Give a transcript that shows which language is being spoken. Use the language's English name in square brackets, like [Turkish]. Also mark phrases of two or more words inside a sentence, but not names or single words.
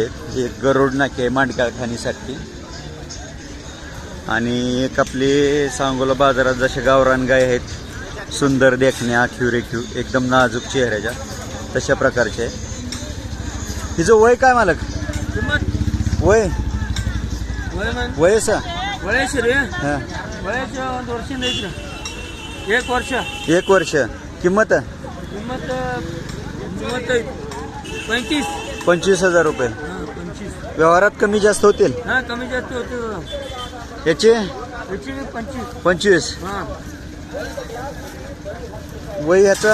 [Marathi] एक गरुड नाके आहे मांडकाळ खाणीसाठी आणि एक आपली सांगोला बाजारात जशा गावरान गाय आहेत, सुंदर देखण्या, रेखीव एकदम नाजूक चेहऱ्याच्या, तशा प्रकारचे आहे. हिचं वय काय मालक? वय वयस [Kannada] ವಯಸ್ಸು [Marathi] हां [Kannada] ವಯಸ್ಸು 1 ವರ್ಷದಿಂದ ಐತ್ರಿ. 1 ವರ್ಷ. [Marathi] 1 वर्ष. किंमत [Kannada] ಕಿಮ್ಮತ್ತು 35. [Marathi] 25,000 रुपये. 25. व्यवहारात कमी जास्त होतील. कमी जास्त होते. याचे याची 25. 25. वय याचा